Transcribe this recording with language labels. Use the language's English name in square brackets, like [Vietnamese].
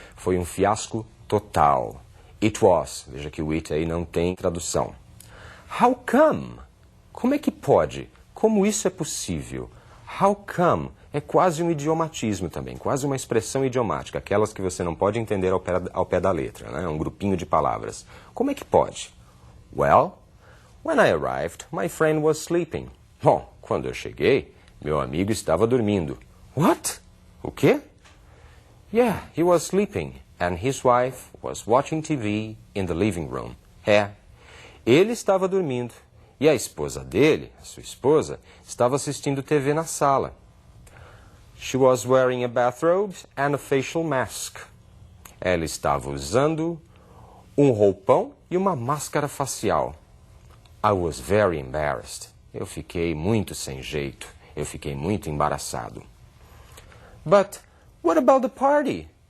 [Portuguese] Foi um fiasco total. It was. Veja que o it aí não tem tradução. How come? Como é que pode? Como isso é possível? How come é quase um idiomatismo também, quase uma expressão idiomática, aquelas que você não pode entender ao pé da letra, né? Um grupinho de palavras. Como é que pode? [English] Well, when I arrived, my friend was sleeping. [Portuguese] Bom, quando eu cheguei, meu amigo estava dormindo. [English] What? O quê? Yeah, he was sleeping, and his wife was watching TV in the living room. [Portuguese] É, ele estava dormindo, e a esposa dele, a sua esposa, estava assistindo TV na sala. [English] She was wearing a bathrobe and a facial mask. [Portuguese] Ela estava usando um roupão e uma máscara facial. I was very embarrassed. Eu fiquei muito sem jeito. Eu fiquei muito embaraçado. [English] But what about the party?